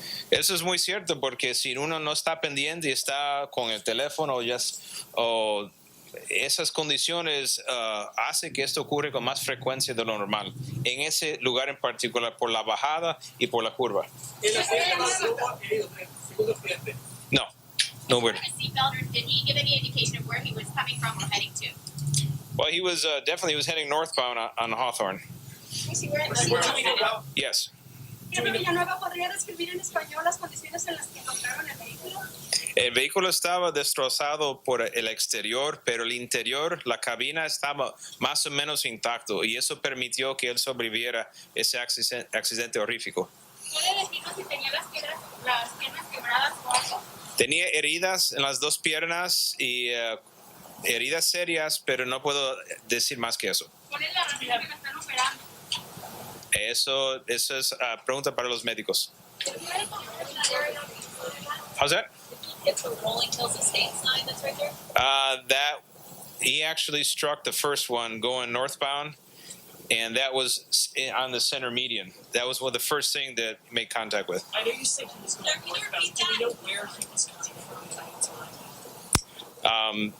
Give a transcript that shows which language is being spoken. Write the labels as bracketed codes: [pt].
[es] Eso es muy cierto, porque si uno no está pendiente y está con el teléfono o esas condiciones hace que esto ocurre con más frecuencia de lo normal, en ese lugar en particular, por la bajada y por la curva. No, no. [en] Did he give any indication of where he was coming from or heading to? Well, he was definitely heading northbound on Hawthorne. Yes. [es] El vehículo estaba destrozado por el exterior, pero el interior, la cabina estaba más o menos intacto y eso permitió que él sobreviviera ese accidente horrífico. ¿Puede decirnos si tenía las piernas quebradas o algo? Tenía heridas en las dos piernas y heridas serias, pero no puedo decir más que eso. ¿Cuál es la razón que me están operando? Eso es pregunta para los médicos. [en] How's that? It's the Rolling Hills Estate sign that's right there. That he actually struck the first one going northbound, and that was on the center median. That was one of the first thing that he made contact with. I know you said he was going northbound. Do we know where he was coming from at the time?